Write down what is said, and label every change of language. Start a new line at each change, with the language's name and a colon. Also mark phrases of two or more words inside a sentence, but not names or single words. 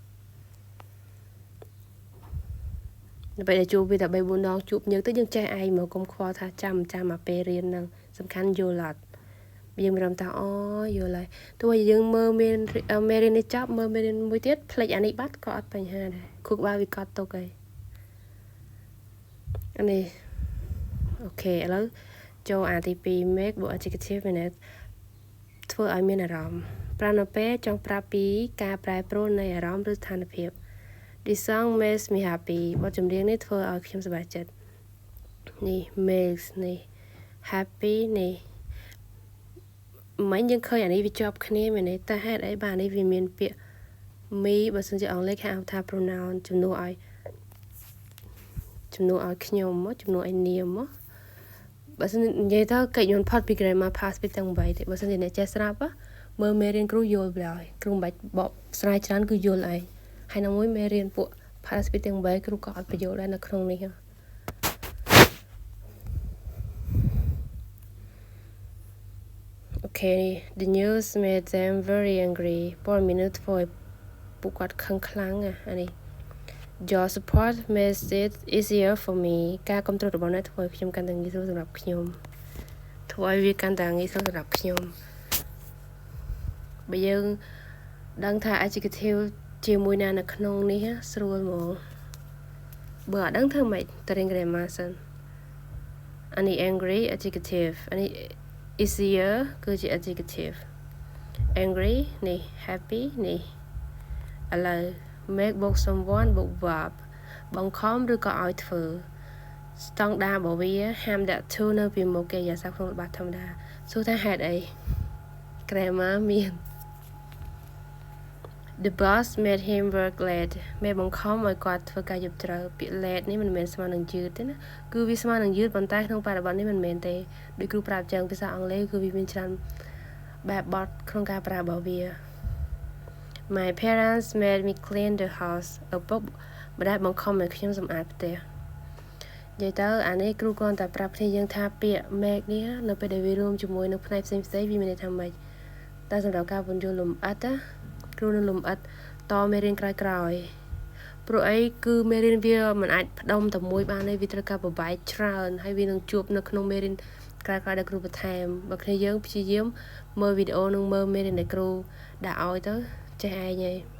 Khmer: នៅពេលដែលជួបវាតែ3 4ដងជួបញឹកទៅយើងចេះឯងមកកុំខ្វល់ថាចាំមកពេលរៀនហ្នឹងសំខាន់យល់អត់យើងមានអារម្មណ៍ថាអូយល់ហើយទោះបីយើងមើលមេរៀននេះចប់មើលមេរៀនមួយទៀតផ្លេចអានេះបាត់ក៏អត់បញ្ហាដែរគ្រូក្បាលវាកត់ទុកហើយ អានេះអូខេឥឡូវចូលអាទី2 make បូក adjective មែនទេធ្វើឲ្យមានអារម្មណ៍ប្រើនៅពេលចង់ប្រាប់ពីការប្រែប្រួលនៃអារម្មណ៍ឬស្ថានភាព
English: This song makes me happy
Khmer: បទចម្រៀងនេះធ្វើឲ្យខ្ញុំសប្បាយចិត្តនេះ makes នេះ happy នេះមិញយើងឃើញអានេះវាជាប់គ្នាមែនទេតែហេតុអីបាទនេះវាមានពាក្យ me បើសិនជាអង់គ្លេសគេហៅថា pronoun ជំនួសឲ្យ ខ្ញុំមកជំនួសឲ្យនាមមកបើសិននិយាយទៅកិច្ចយន្តផុតពី
English: grammar past
Khmer: ពីទាំង3ទេបើសិនជាអ្នកចេះស្រាប់មើលមេរៀនគ្រូយល់ទៅហើយគ្រូមិនបាច់បកស្រាយច្រើនគឺយល់ឯងហើយនៅមួយមេរៀនពួក past ពីទាំង3គ្រូក៏អត់បញ្យល់ដែរនៅក្នុងនេះ
English: Okay, the news made them very angry.
Khmer: ព័ត៌មាននេះធ្វើឲ្យពួកគាត់ខឹងខ្លាំងអានេះ
English: Your support makes it easier for me
Khmer: ការគ្រប់គ្រងរបស់អ្នកធ្វើឲ្យខ្ញុំកាន់តែងាយស្រួលសម្រាប់ខ្ញុំធ្វើឲ្យវាកាន់តែងាយស្រួលសម្រាប់ខ្ញុំ បើយើងដឹងថា executive ជាមួយណានៅក្នុងនេះស្រួលហ្មងបើអត់ដឹងធ្វើម៉េ ចទៅរៀន grammar សិនអានេះ
English: angry adjective
Khmer: អានេះ easier គឺជា adjective angry នេះ happy នេះឥឡូវ make បូក someone បូក verb បង្ខំឬក៏ឲ្យធ្វើស្តង់ដាររបស់វាហាមដាក់ to នៅពីមុខកិរិយាសព្ទក្នុងល្បတ်ធម្មតាសួរថាហេតុអី grammar មាន
English: The boss made him work late
Khmer: មេបង្ខំឲ្យគាត់ធ្វើការយប់ជ្រៅពាក្យ late នេះមិនមែនស្មើនឹងយឺតទេណាគឺវាស្មើនឹងយឺតប៉ុន្តែក្នុងបរិបទនេះមិនមែនទេដូចគ្រូប្រាប់ ចឹងភាសាអង់គ្លេសគឺវាមានច្រើនបែបបទក្នុងការប្រើរបស់វា
English: My parents made me clean the house
Khmer: ឪពុកម្ដាយបង្ខំឲ្យខ្ញុំសម្អាតផ្ទះ និយាយទៅអានេះគ្រូគ្រាន់តែប្រាប់គ្នាយើងថាពាក្យ make នេះនៅពេលដែលវារួមជាមួយនឹងផ្នែកផ្សេងៗវាមានន័យថាម៉េចតែសម្រាប់ការពន្យល់លម្អិតណាគ្រូនឹងលម្អិតតមេរៀនក្រោយៗព្រោះអីគឺមេរៀនវាមិនអាចផ្ដុំតែមួយបានទេវាត្រូវការប្របែកច្រើនហើយវានឹងជួបនៅក្នុងមេរៀនក្រោយៗដែលគ្រូបន្ថែមបើគ្នាយើងព្យាយាមមើលវីដេអូនិងមើលមេរៀនដែលគ្រូដាក់ឲ្យទៅចេះឯងហើយ